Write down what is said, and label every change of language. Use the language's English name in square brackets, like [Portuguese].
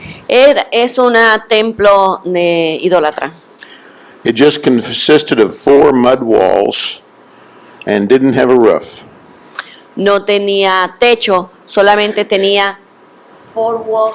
[Spanish] Es un templo de idólatra. [English] It just consisted of 4 mud walls and didn't have a roof. [Spanish] No tenía techo, solamente tenía 4 walls.